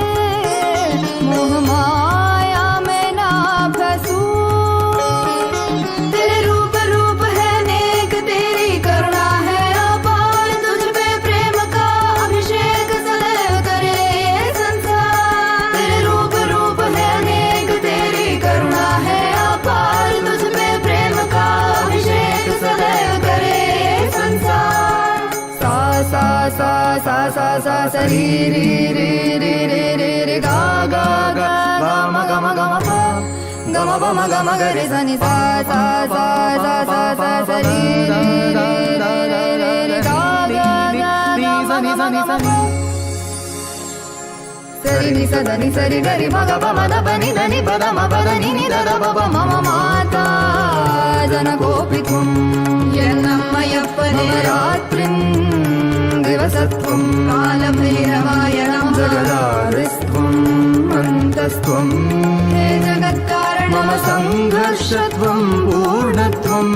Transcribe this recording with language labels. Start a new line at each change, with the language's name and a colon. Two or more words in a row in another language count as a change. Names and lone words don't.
Hindi: मोह माया में ना फंसूं, तेरे रूप रूप है नेक, तेरी करुणा है अपार। तुझ पे प्रेम का अभिषेक सदैव करे ये संसार। तेरे रूप रूप है नेक, तेरी करुणा है अपार। तुझ पे प्रेम का अभिषेक सदैव करे ये संसार। सा सा सा सा सा सा सा री री री री री री री गा गा गा गा म ग म ग म प ग म प म ग म ग रे सा नि सा सा सा सा सा सा सा री री री री री री गा गा गा गा म ग म ग म प सरि नि स ध नि सरि ग रि म ग प म द प नि ध नि प द म प द नि नि द द प प
Sanskrit: मम माता जनकोऽपि त्वं, यन्नम्मय्यप्पने मम रात्रिं दिवसत्वं, कालभैरवाय नमः। जगदादिस्त्वम् अन्तस्त्वम्, हे जगत्कारण मम सङ्घर्षत्वं पूर्णत्वम्,